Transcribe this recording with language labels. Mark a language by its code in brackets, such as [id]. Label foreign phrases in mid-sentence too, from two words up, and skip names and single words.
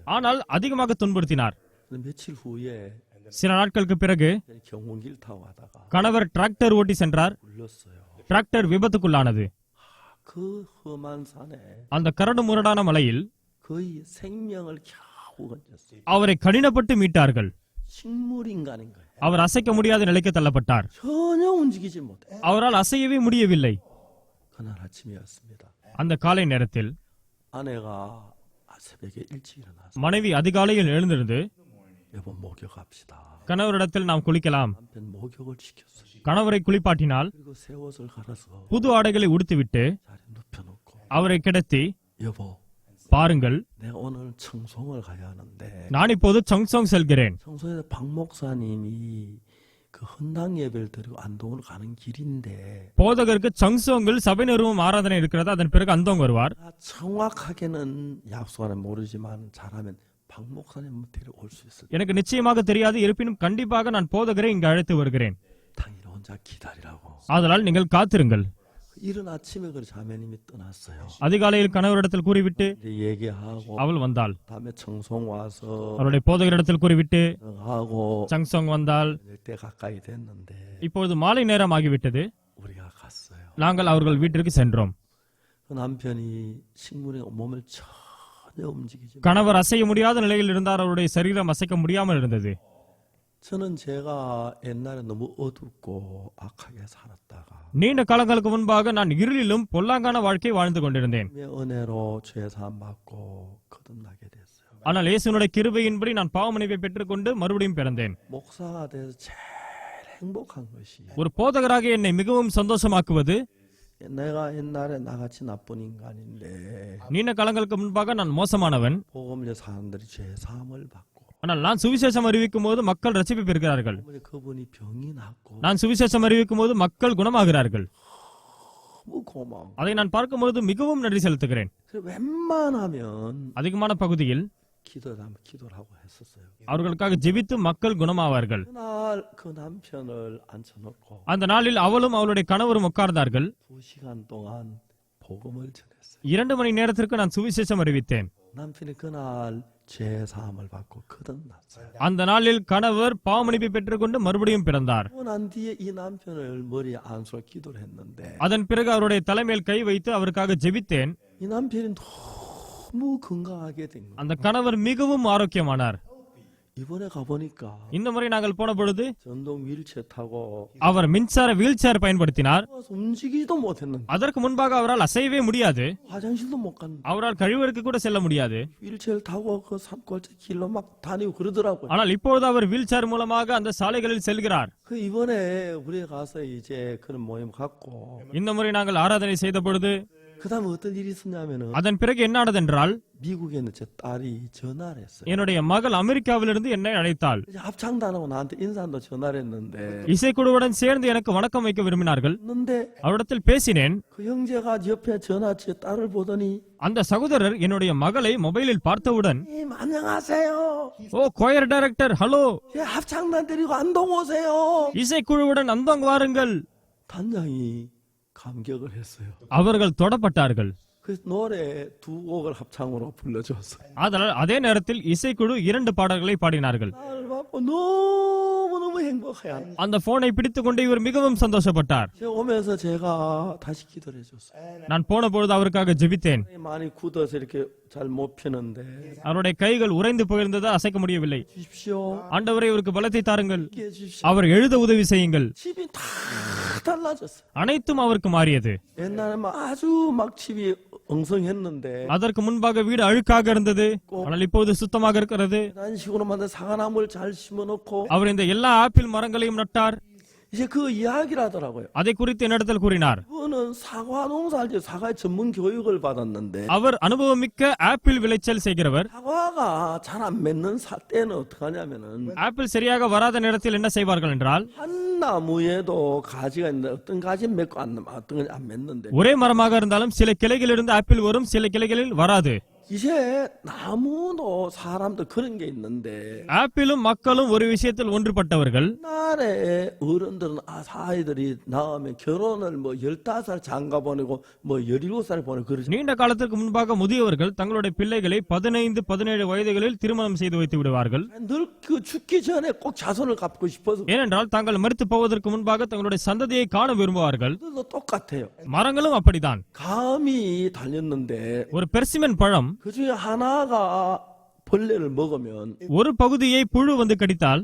[ta] ஆனால் அதிகமாக துன்புறுத்தினார். [ko] 근데 며칠 후에 [ta] சில நாட்களுக்கு பிறகு [ko] 경운길 타고 가다가 [ta] கணவர் டிராக்டர் ஓட்டி சென்றார். [ko] 굴렀어요. [ta] டிராக்டர் விபத்துக்குள்ளானது. [ko] 그 험한 산에 [ta] அந்த கரடு முரடான மலையில் [ko] 거의 생명을 겨우 건졌어요. [ta] அவரை கடினப்பட்டு மீட்டார்கள். [ko] 식물 인간인 거예요. [ta] அவர் அசைக்க முடியாத நிலைக்கு தள்ளப்பட்டார். [ko] 전혀 움직이지 못해. [ta] அவரால் அசையவே முடியவில்லை. [ko] 그날 아침이었습니다. [ta] அந்த காலை நேரத்தில் [ko] 아내가 새벽에 일찍 일어나서 [ta] மனைவி அதிகாலையில் எழுந்திருந்து, [ko] 여보 목욕합시다. [ta] கணவரிடத்தில் நாம் குளிக்கலாம். [ko] 남편 목욕을 시켰어요. [ta] கணவரை குளிப்பாட்டினால் [ko] 그리고 새 옷을 갈아서 [ta] புது ஆடைகளை உடுத்திவிட்டு [ko] 자리에 눕혀놓고 [ta] அவரை கிடத்தி, [ko] 여보 [ta] பாருங்கள், [ko] 내가 오늘 청송을 가야 하는데 [ta] நான் இப்போது சங்சோங் செல்கிறேன். [ko] 청송에서 박 목사님이 그 헌당 예배를 드리고 안동으로 가는 길인데 [ta] போதகருக்கு சங்சோங்கில் சபை நிறுவனம் ஆராதனை இருக்கிறது. அதன் பிறகு அந்தோங் வருவார். [ko] 정확하게는 약속하는 모르지만 잘하면 박 목사님 데려올 수 있을. [ta] எனக்கு நிச்சயமாக தெரியாது, இருப்பினும் கண்டிப்பாக நான் போதகரை இங்கு அழைத்து வருகிறேன். [ko] 당일 혼자 기다리라고. [ta] ஆதலால் நீங்கள் காத்திருங்கள். [ko] 이른 아침에 그 자매님이 떠났어요. [ta] அதிகாலையில் கணவரிடத்தில் கூறிவிட்டு [ko] 이제 얘기하고 [ta] அவள் வந்தாள். [ko] 다음에 청송 와서 [ta] அவருடைய போதகரிடத்தில் கூறிவிட்டு [ko] 하고 [ta] சங்சோங் வந்தால். [ko] 때 가까이 됐는데 [ta] இப்பொழுது மாலை நேரம் ஆகிவிட்டது. [ko] 우리가 갔어요. [ta] நாங்கள் அவர்கள் வீட்டிற்கு சென்றோம். [ko] 그 남편이 식물의 몸을 전혀 움직이지 못. [ta] கணவர் அசைய முடியாத நிலையில் இருந்தார். அவருடைய சரீரம் அசைக்க முடியாமல் இருந்தது. [ko] 저는 제가 옛날에 너무 어둡고 악하게 살았다가 [ta] நீண்ட காலங்களுக்கு முன்பாக நான் இருளிலும் பொல்லாங்கான வாழ்க்கை வாழ்ந்து கொண்டிருந்தேன். [ko] 은혜로 죄 사함 받고 거듭나게 됐어요. [ta] ஆனால் இயேசுவினுடைய கிருபையின்படி நான் பாவமன்னிப்பை பெற்றுக்கொண்டு மறுபடியும் பிறந்தேன். [ko] 목사가 돼서 제일 행복한 것이 [ta] ஒரு போதகராக என்னை மிகவும் சந்தோஷமாக்குவது, [ko] 내가 옛날에 나같이 나쁜 인간인데 [ta] நீண்ட காலங்களுக்கு முன்பாக நான் மோசமானவன், [ko] 복음을 사람들이 죄 사함을 받고 [ta] ஆனால் நான் சுவிசேஷம் அறிவிக்கும் போது மக்கள் ரட்சிப்பை பெறுகிறார்கள். [ko] 그분이 병이 낫고 [ta] நான் சுவிசேஷம் அறிவிக்கும் போது மக்கள் குணமாகிறார்கள். [ko] 너무 고마워. [ta] அதை நான் பார்க்கும்போது மிகவும் நன்றி செலுத்துகிறேன். [ko] 그래서 웬만하면 [ta] அதிகமான பகுதியில் [ko] 기도를 하고 했었어요. [ta] அவர்களுக்காக ஜெபித்து மக்கள் குணமாவார்கள். [ko] 그날 그 남편을 앉혀놓고 [ta] அந்த நாளில் அவளும் அவளுடைய கணவரும் உட்கார்ந்தார்கள். [ko] 2시간 동안 복음을 전했어요. [ta] 2 மணி நேரத்திற்கு நான் சுவிசேஷம் அறிவித்தேன். [ko] 남편이 그날 죄 사함을 받고 거듭났어요. [ta] அந்த நாளில் கணவர் பாவமன்னிப்பை பெற்றுக்கொண்டு மறுபடியும் பிறந்தார். [ko] 난 뒤에 이 남편을 머리에 안수로 기도를 했는데 [ta] அதன் பிறகு அவருடைய தலைமையில் கை வைத்து அவருக்காக ஜெபித்தேன். [ko] 이 남편이 너무 건강하게 된 거예요. [ta] அந்த கணவர் மிகவும் ஆரோக்கியமானார். [ko] 이번에 가보니까 [ta] இந்த முறை நாங்கள் போன பொழுது [ko] 전동 휠체어 타고 [ta] அவர் மின்சார [en] wheel chair [ta] பயன்படுத்தினார். [ko] 움직이지도 못했는데 [ta] அதற்கு முன்பாக அவரால் அசையவே முடியாது. [ko] 화장실도 못 갔는데 [ta] அவரால் கழிவறைக்கு கூட செல்ல முடியாது. [ko] 휠체어를 타고 그 산골짜 길로 막 다니고 그러더라고요. [ta] ஆனால் இப்பொழுது அவர் [en] wheel chair [ta] மூலமாக அந்த சாலைகளில் செல்கிறார். [ko] 그 이번에 우리 가서 이제 그런 모임 갖고 [ta] இந்த முறை நாங்கள் ஆராதனை செய்த பொழுது [ko] 그다음에 어떤 일이 있었냐면은 [ta] அதன் பிறகு என்ன ஆனதென்றால், [ko] 미국에 있는 제 딸이 전화를 했어요. [ta] என்னுடைய மகள் அமெரிக்காவிலிருந்து என்னை அழைத்தாள். [ko] 이제 합창단하고 나한테 인사한다 전화를 했는데 [ta] இசைக்குழுவுடன் சேர்ந்து எனக்கு வணக்கம் வைக்க விரும்பினார்கள். [ko] 했는데 [ta] அவரிடத்தில் பேசினேன். [ko] 그 형제가 옆에 전화 제 딸을 보더니 [ta] அந்த சகோதரர் என்னுடைய மகளை மொபைலில் பார்த்தவுடன், [ko] 님 안녕하세요. [ta] ஓ [en] choir director, [ta] ஹலோ, [ko] 제 합창단 데리고 안동 오세요. [ta] இசைக்குழுவுடன் அந்தோங் வாருங்கள். [ko] 단장이 감격을 했어요. [ta] அவர்கள் தொடப்பட்டார்கள். [ko] 그래서 노래 2곡을 합창으로 불러줬어요. [ta] அதனால் அதே நேரத்தில் இசைக்குழு 2 பாடல்களை பாடினார்கள். [ko] 날 받고 너무너무 행복해요. [ta] அந்த போனை பிடித்துக் கொண்டு இவர் மிகவும் சந்தோஷப்பட்டார். [ko] 제가 오면서 제가 다시 기도를 해줬어요. [ta] நான் போன பொழுது அவருக்காக ஜெபித்தேன். [ko] 많이 굳어서 이렇게 잘 못 펴는데 [ta] அவருடைய கைகள் உறைந்து போயிருந்தது, அசைக்க முடியவில்லை. [ko] 주십시오. [ta] ஆண்டவரே இவருக்கு பலத்தை தாருங்கள், [ko] 함께 해주십시오. [ta] அவர் எழுத உதவி செய்யுங்கள். [ko] 집이 다 달라졌어요. [ta] அனைத்தும் அவருக்கு மாறியது. [ko] 옛날에 막 아주 막 집이 엉성했는데 [ta] அதற்கு முன்பாக வீடு அழுக்காக இருந்தது, ஆனால் இப்போது சுத்தமாக இருக்கிறது. [ko] 그런 식으로 만든 사과나무를 잘 심어놓고 [ta] அவர் இந்த எல்லா ஆப்பிள் மரங்களையும் நட்டார். [ko] 이제 그 이야기를 하더라고요. [ta] அதை குறித்து என்னிடத்தில் கூறினார். [ko] 그거는 사과 농사할 때 사과 전문 교육을 받았는데 [ta] அவர் அனுபவமிக்க ஆப்பிள் விளைச்சல் செய்கிறவர். [ko] 사과가 잘 안 맺는 때는 어떻게 하냐면은 [ta] ஆப்பிள் சரியாக வராத நேரத்தில் என்ன செய்வார்கள் என்றால், [ko] 한 나무에도 가지가 있는데 어떤 가지는 맺고 어떤 가지 안 맺는데 [ta] ஒரே மரமாக இருந்தாலும் சில கிளைகளிலிருந்து ஆப்பிள் வரும், சில கிளைகளில் வராது. [ko] 이제 나무도 사람도 그런 게 있는데 [ta] ஆப்பிளும் மக்களும் ஒரு விஷயத்தில் ஒன்றுபட்டவர்கள். [ko] 옛날에 어른들은 아이들이 낳으면 결혼을 뭐 15살 장가 보내고 뭐 17살 보내고 그러지. [ta] நீண்ட காலத்திற்கு முன்பாக முதியவர்கள் தங்களுடைய பிள்ளைகளை 15-17 வயதுகளில் திருமணம் செய்து வைத்து விடுவார்கள். [ko] 늘 그 죽기 전에 꼭 자손을 갖고 싶어서. [ta] ஏனென்றால் தாங்கள் மரித்து போவதற்கு முன்பாக தங்களுடைய சந்ததியை காண விரும்புவார்கள். [ko] 그것도 똑같아요. [ta] மரங்களும் அப்படித்தான். [ko] 감이 달렸는데 [ta] ஒரு பெர்சிமன் பழம் [ko] 그 중에 하나가 벌레를 먹으면 [ta] ஒரு பகுதியை புழு வந்து கடித்தால்